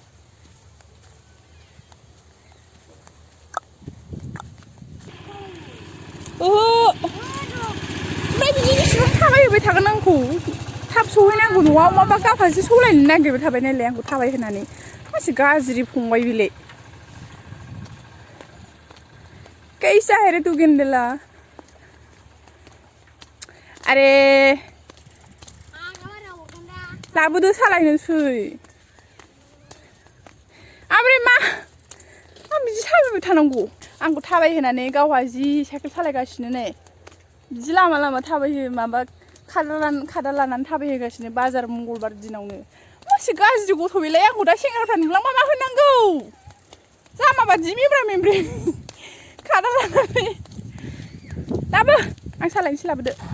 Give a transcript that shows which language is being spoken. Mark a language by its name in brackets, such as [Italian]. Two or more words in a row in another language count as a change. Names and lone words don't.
[Bodo] ओहो ओमफ्राय बिदि इसिबां थाबायहोबाय थागोन आंखौ थाब सहैनांगौ न'आव माबा गाफासो सौलायनो नागिरबाय थाबाय नालाय आंखौ थाबाय होनानै मासे गाज्रि फंबाय बेलाय [Hindi] कैसा है रे तू [Bodo] गेंदेला अरे लाबोदो सालायनोसै ओमफ्राय मा बिदि थाबायबाय थानांगौ आंखौ थाबायहोनानै गावहा जि साइकेल सालायगासिनो नै बिदि लामा लामा थाबायहो माबा खादा लानानै थाबायहोगासिनो बाजार मंगलबार दिनावनो मासे गाज्रि गथ' बेलाय आंखौ दा सेंग्राफ्रा नुलांबा मा होनांगौ जामा बादि मेब्रा मेब्रि खादा लानानै लाबो आं सालायनोसै लाबोदो